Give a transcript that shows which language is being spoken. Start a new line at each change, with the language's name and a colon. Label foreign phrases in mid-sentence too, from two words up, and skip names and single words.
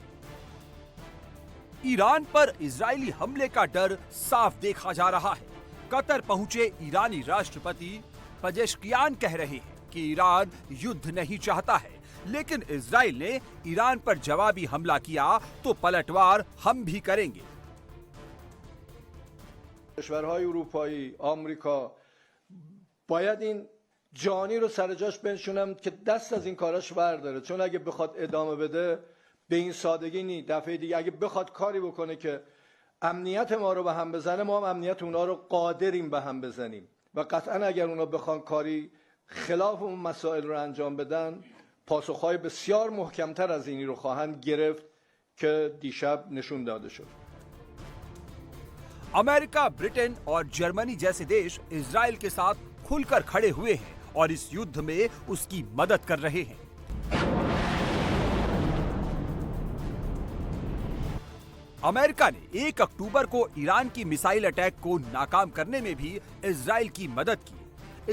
Hindi: ईरान पर इजरायली हमले का डर साफ देखा जा रहा है। कतर पहुंचे ईरानी राष्ट्रपति पजेश्कियान कह रहे हैं कि ईरान युद्ध नहीं चाहता है, लेकिन इजराइल ने ईरान पर जवाबी हमला किया तो पलटवार हम भी करेंगे।
Persian: کشورهای اروپایی، آمریکا باید این جانی رو سر جاش بنشونم که دست از این کاراش برداره، چون اگه بخواد ادامه بده به این سادگی نی. دفعه دیگه اگه بخواد کاری بکنه که امنیت ما رو به هم بزنه، ما هم امنیت اونا رو قادریم به هم بزنیم و قطعا اگر اونا بخوان کاری خلاف اون مسائل رو انجام بدن، پاسخهای بسیار محکمتر از اینی رو خواهند گرفت که دیشب نشون داده شد.
Hindi: अमेरिका, ब्रिटेन और जर्मनी जैसे देश इजराइल के साथ खुलकर खड़े हुए हैं और इस युद्ध में उसकी मदद कर रहे हैं। अमेरिका ने 1 अक्टूबर को ईरान की मिसाइल अटैक को नाकाम करने में भी इजराइल की मदद की।